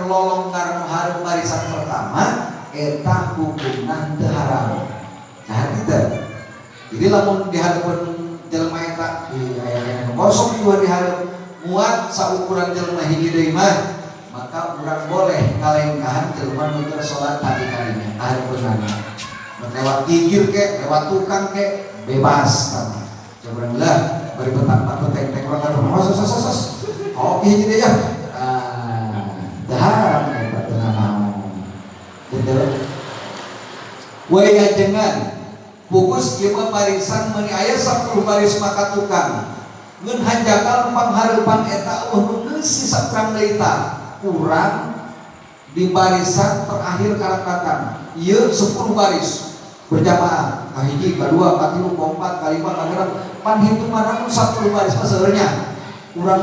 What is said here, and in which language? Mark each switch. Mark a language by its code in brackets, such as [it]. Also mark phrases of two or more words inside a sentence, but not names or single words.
[su] lolonggar nu hareup barisan pertama eta hukumna teu haram nah kitu jadi lamun di hareupeun jelema eta aya nu kosong dua di hareup muat saukuran jelema hiji deui mah maka urang boleh ngalengkahan jelema nu keur salat tadi kalinya hareupeunana lewat gigir ke lewat tukang ke bebas kan coba lah bari petang-petang teng-teng urang kan sos oke jadi ya haram eta teu naon betul we ajengan pugus ieu mah barisan meuni aya 10 baris maka tukang ngeun hanjakal panghareupan eta geus si sakurang deui tah kurang di barisan terakhir karakatan ieu 10 baris berjamaah kahiji kadua katilu kaopat kalima kaenam pan hitungan 10 baris mah seureunya urang